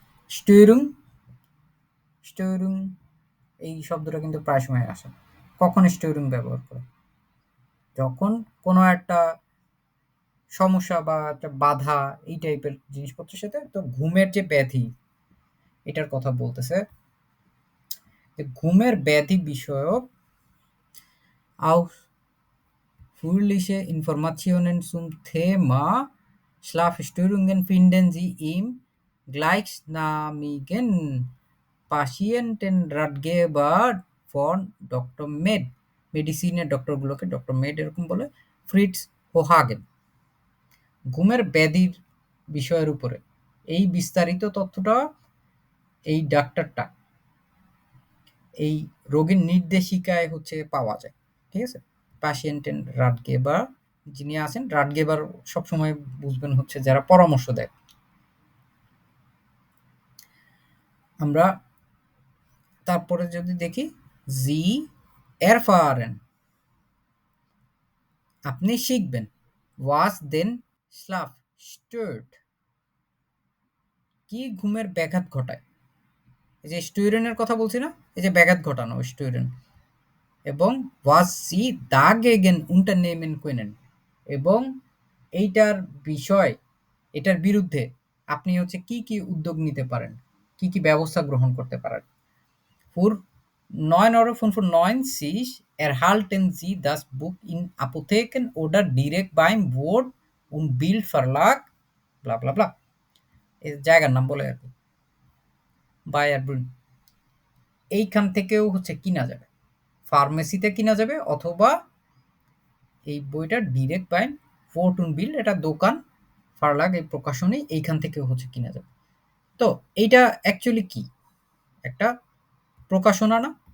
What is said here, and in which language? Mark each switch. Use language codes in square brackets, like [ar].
[bn] Störung Störung এই শব্দটা কিন্তু প্রায় সময় আসে। কখন Störung ব্যবহার করে? যখন কোনো একটা সমস্যা বা একটা বাধা এই টাইপের জিনিসপত্রের সাথে তো ঘুমের যে ব্যাধি এটার কথা বলতেছে। যে ঘুমের ব্যাধি বিষয়ক [de] ausführliche Informationen zum Thema Schlafstörungen finden Sie im gleichnamigen Patientenratgeber von ডক্টর মেড। [bn] মেডিসিনের ডক্টরগুলোকে ডক্টর মেড এরকম বলে। ফ্রিটজ হোহাগেন। ঘুমের ব্যাধির বিষয়ের উপরে এই বিস্তারিত তথ্যটা এই ডাক্তারটা এই রোগীর নির্দেশিকায় হচ্ছে পাওয়া যায়। ঠিক আছে? প্যাশিয়েন্টেন রাটগেবার যিনি আছেন, রাটগেবার সবসময় বুঝবেন হচ্ছে যারা পরামর্শ দেয়। আমরা তারপরে যদি দেখি জি erfahren আপনি শিখবেন। [de] was den Schlaf stört [bn] কি ঘুমের ব্যাঘাত ঘটায়। এই যে স্টুরেনের কথা বলছি না? এই যে ব্যাঘাত ঘটানো স্টুরেন। এবং [de] was sie dagegen unternehmen können [bn] এবং এইটার বিষয় এটার বিরুদ্ধে আপনি হচ্ছে কি, কি উদ্যোগ নিতে পারেন, কি, কি ব্যবস্থা গ্রহণ করতে পারেন। [de] Für 9,95 € erhalten Sie das Buch in Apotheken oder direkt beim Wort- und Bildverlag bla bla bla [bn] এই জায়গার নাম বলে আর কি। বায়ারব্রুন এইখান থেকেও হচ্ছে কিনা যাবে। ফার্মেসিতে কিনা যাবে অথবা এই বইটা ডিরেক্ট বাই ফোর্ট উন বিল এটা দোকান ফার্লাগ এই প্রকাশনী এইখান থেকেও হচ্ছে কিনা যাবে। তো এইটা অ্যাকচুয়ালি কি? একটা প্রকাশনা না?